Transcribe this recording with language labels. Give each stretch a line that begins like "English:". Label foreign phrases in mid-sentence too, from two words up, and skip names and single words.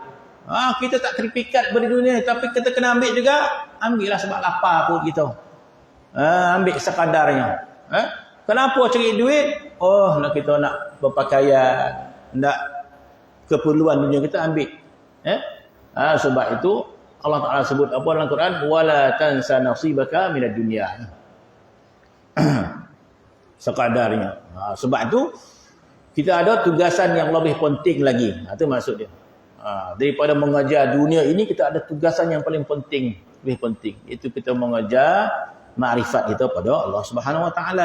Malay: Kita tak teripikat pada dunia, tapi kita kena ambil juga. Ambillah sebab lapar perut kita. Ambil sekadarnya. Kenapa cari duit? Nak kita nak berpakaian, nak keperluan dunia kita ambil. Sebab itu Allah Ta'ala sebut apa dalam Quran?
Arabic: ولا تنس نصيبك من الدنيا.
Malay: Sekadarnya. Sebab itu kita ada tugasan yang lebih penting lagi. Itu maksud dia. Daripada mengajar dunia ini, kita ada tugasan yang paling penting, lebih penting. Itu kita mengajar makrifat kita pada Allah
Arabic: سبحانه وتعالى.